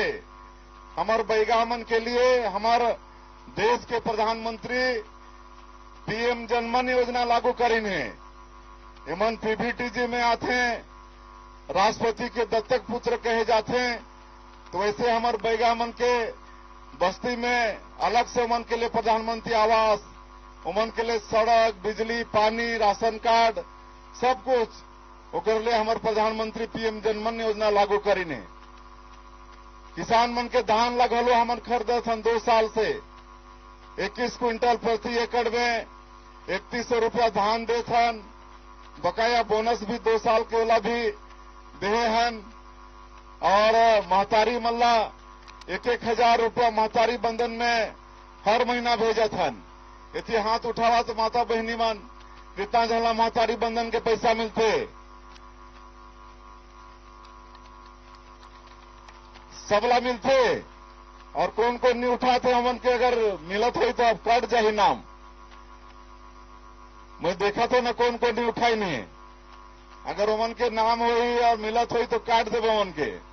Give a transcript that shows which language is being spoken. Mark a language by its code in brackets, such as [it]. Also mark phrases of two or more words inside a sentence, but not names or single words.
[hne] हमार बैगामन के लिए हमार देश के प्रधानमंत्री पीएम जनमन योजना लागू करीन है। एमन पीबीटीजी में आते राष्ट्रपति के दत्तक पुत्र कहे जाते हैं, तो वैसे हमार बैगामन के बस्ती में अलग से उमन के लिए प्रधानमंत्री आवास, उमन के लिए सड़क, बिजली, पानी, राशन कार्ड सब कुछ ओकर लिए हमार प्रधानमंत्री पीएम जनमन योजना लागू करीने। किसान मन के धान लगलो हमन खरीदत हन 2 साल से 21 क्विंटल प्रति एकड़ में 3100 रुपया धान देत हन। बकाया बोनस भी 2 साल के वाला भी देहे हन। और महतारी मल्ला 1,000 रुपया महतारी बंधन में हर महीना भेजत हन। इति हाथ उठावा तो माता बहनी मन कितना झला महतारी बंधन के पैसा मिलते, सबला मिलते। और कौन कौन नहीं उठाते हमन के अगर मिलत हो तो अब कट जाही नाम। मैं देखा तो न कौन कौन नहीं उठाई नहीं, अगर उमन के नाम होई और मिलत होई तो काट देवे उमन के।